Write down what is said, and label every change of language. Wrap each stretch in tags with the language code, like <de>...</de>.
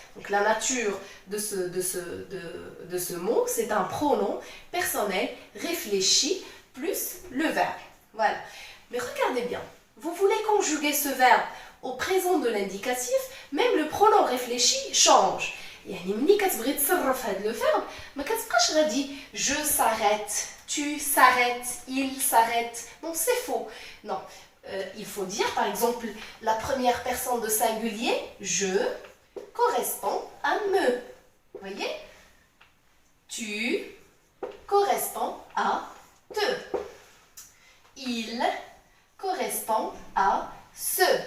<fr>Donc la nature de ce mot, c'est un pronom personnel réfléchi plus le verbe. Voilà. Mais regardez bien, vous voulez conjuguer ce verbe au présent de l'indicatif, même le pronom réfléchi change.</fr> <ar>يعني ملي كتبغي تصرف هذا لو فيرب ما كتبقاش غادي</ar> <fr>je s'arrête, tu s'arrêtes, il s'arrête. Non, c'est faux. Non, il faut dire par exemple la première personne de singulier je correspond à me. Voyez? Tu correspond à te. Il correspond à ce.</fr>